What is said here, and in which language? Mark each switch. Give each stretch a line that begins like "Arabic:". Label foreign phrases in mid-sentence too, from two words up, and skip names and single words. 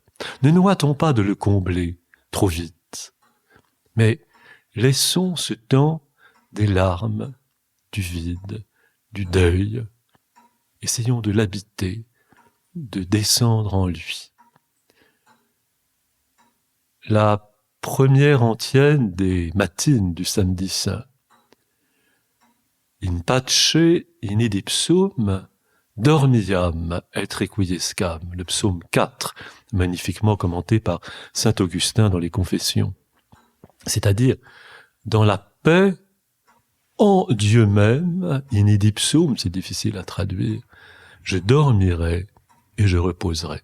French: Ne nous hâtons pas de le combler trop vite, mais laissons ce temps des larmes, du vide, du deuil. Essayons de l'habiter, de descendre en lui. La première antienne des matines du samedi saint.
Latin: In pace in idipsum dormiam et requiescam,
French: le psaume 4, magnifiquement commenté par saint Augustin dans les Confessions. C'est-à-dire, dans la paix, en Dieu même,
Latin: in idipsum,
French: c'est difficile à traduire, je dormirai et je reposerai.